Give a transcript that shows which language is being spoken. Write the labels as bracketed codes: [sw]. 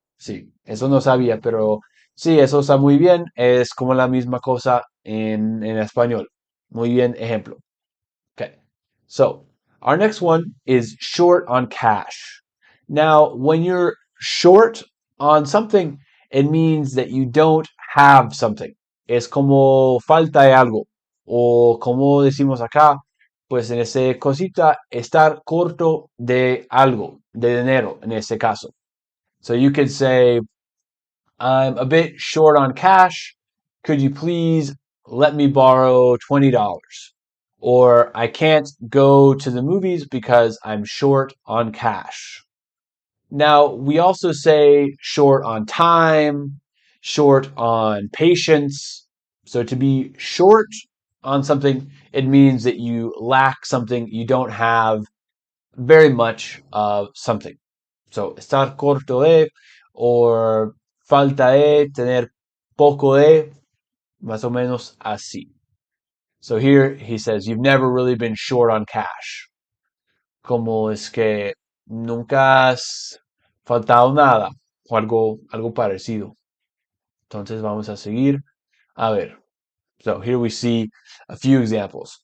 [es] Sí, eso no sabía, pero sí, eso está muy bien. Es como la misma cosa en español. Muy bien, ejemplo. Okay. [en] So, our next one is short on cash. Now, when you're short on something, it means that you don't have something. [es] Es como falta de algo. O como decimos acá, pues en ese cosita, estar corto de algo, de dinero en ese caso. [en] So you could say, I'm a bit short on cash. Could you please let me borrow $20? Or I can't go to the movies because I'm short on cash. Now, we also say short on time, short on patience. So to be short on something, it means that you lack something, you don't have very much of something. [es] So estar corto de or falta de, tener poco de, más o menos así. [en] So here he says, you've never really been short on cash. [es] Como es que nunca has faltado nada o algo parecido. Entonces vamos a seguir. A ver. [en] So here we see a few examples.